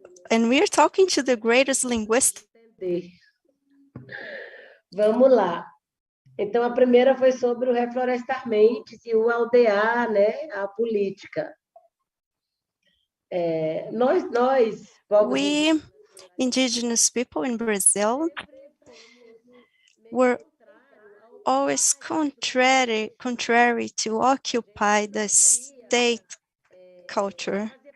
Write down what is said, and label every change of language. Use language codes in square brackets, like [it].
[en] And we're talking to the greatest linguist. [pt] Vamos lá. Então, a primeira foi sobre o reflorestar mentes e o aldear, né, a política. [en] We, Indigenous people in Brazil, were always contrary to occupy the state culture.